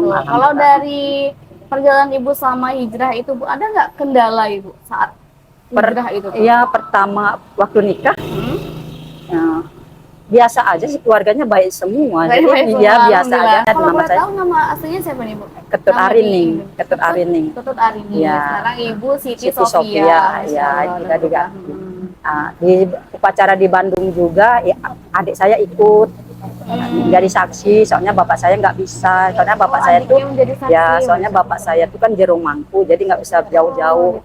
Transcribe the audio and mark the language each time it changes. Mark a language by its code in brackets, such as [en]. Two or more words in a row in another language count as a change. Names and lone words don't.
[id] Tuh, kalau alhamdulillah. dari perjalanan Ibu sama hijrah itu Bu, ada nggak kendala Ibu saat hijrah itu? Bu? Ya pertama waktu nikah ya, biasa aja sih, keluarganya baik semua. Baik, Jadi baik semua, ya biasa alhamdulillah. aja. Kalau Nama boleh saya tahu nama aslinya siapa nih Bu? Ketut Nama Arining, di- Ketut Arining. Ketut Arining. Ya. Sekarang Ibu Siti Siti Sofia. Sofia, Masya ya, Allah, juga juga. alhamdulillah. Di upacara di Bandung juga, ya, adik saya ikut jadi saksi. Soalnya bapak saya nggak bisa. Soalnya bapak Oh, saya tuh, adiknya menjadi saksi, ya soalnya bapak saya tuh kan Jero Mangku, jadi nggak bisa jauh-jauh.